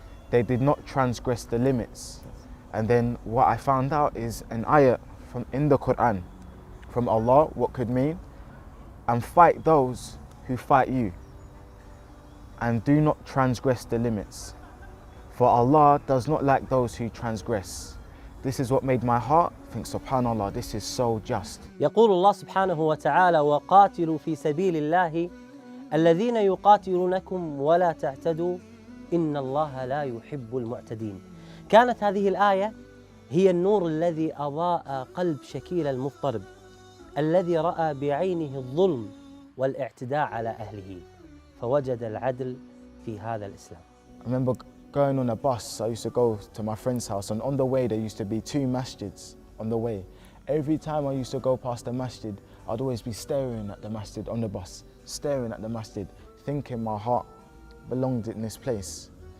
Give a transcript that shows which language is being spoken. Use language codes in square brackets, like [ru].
[en] They did not transgress the limits. And then what I found out is an ayah in the Quran from Allah, what could mean, and fight those who fight you, and do not transgress the limits. For Allah does not like those who transgress. This is what made my heart think, subhanallah, this is so just. [ar] يقول الله سبحانه وتعالى وقاتلوا في سبيل الله الذين يقاتلونكم ولا تعتدوا إن الله لا يحب المعتدين. كانت هذه الآية هي النور الذي أضاء قلب شكيل المضطرب الذي رأى بعينه الظلم والاعتداء على أهله فوجد العدل في هذا الإسلام. [en] I remember going on a bus. I used to go to my friend's house, and on the way there used to be two masjids on the way. Every time I used to go past the masjid, I'd always be staring at the masjid on the bus, staring at the masjid, thinking my heart belonged in this place.